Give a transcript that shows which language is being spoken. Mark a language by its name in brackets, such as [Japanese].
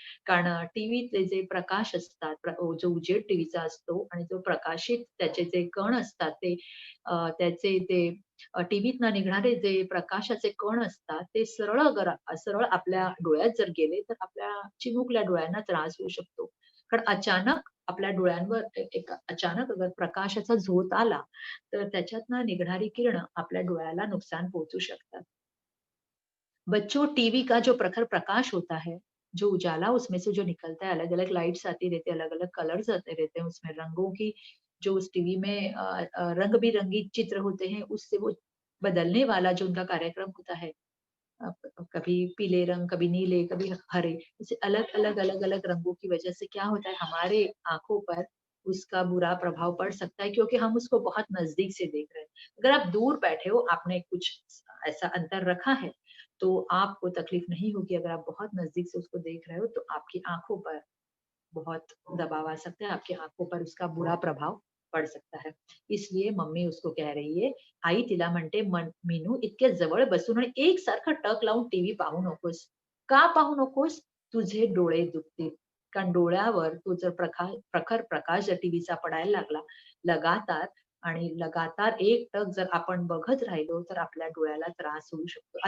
[Marathi] कारण टीव्हीतले जे प्रकाश असतात, जो उजेड टीव्हीचा असतो आणि जो प्रकाशित त्याचे जे कण असतात ते त्याचे ते टीव्हीतनं निघणारे जे प्रकाशाचे कण असतात, ते सरळ आपल्या डोळ्यात जर गेले, तर आपल्या चिमुकल्या डोळ्यांना त्रास होऊ शकतो. कारण अचानक आपल्या डोळ्यांवर एक अचानक अगर प्रकाशाचा झोत आला, तर त्याच्यातनं निघणारी किरणं आपल्या डोळ्याला नुकसान पोहोचू शकतात. [Hindi] बच्चों, टीवी का जो प्रखर प्रकाश होता है, जो उजाला उसमें से जो निकलता है, अलग-अलग लाइट्स आती रहती है, अलग-अलग कलर्स आते रहते हैं उसमें, रंगों की जो उस टीवी में रंग-बिरंगी चित्र होते हैं, उससे वो बदलने वाला जो उनका कार्यक्रम होता है, कभी पीले रंग, कभी नीले, कभी हरे, ऐसे अलग-अलग, अलग-अलग रंगों की वजह से क्या होता है, हमारे आँखों पर उसका बुरा प्रभाव पड़ सकता है क्योंकि हम उसको बहुत नज़दीक से देख रहे हैं। अगर आप दूर बैठे हो, आपने कुछ ऐसा अंतर रखा है, तो आपको तकलीफ नहीं होगी। अगर आप बहुत नज़दीक से उसको देख रहे हो, तो आपकी आँखों पर बहुत दबाव आ सकता है, आपकी आँखों पर उसका बुरा प्रभाव पड़ सकता है। इसलिए मम्मी उसको कह रही [Marathi] आहे, "आई तिला म्हणते, मीनू इतक्या जवळ बसून आणि एकसारखं टक लावून टीव्ही पाहू नकोस. का पाहू नकोस? तुझे डोळे दुखतील. कारण डोळ्यावर तो जर प्रखर प्रकाश जर टीव्हीचा पडायला लागला लगातार आणि लगातार एकटक जर आपण बघत राहिलो, तर आपल्या डोळ्याला त्रास होऊ शकतो."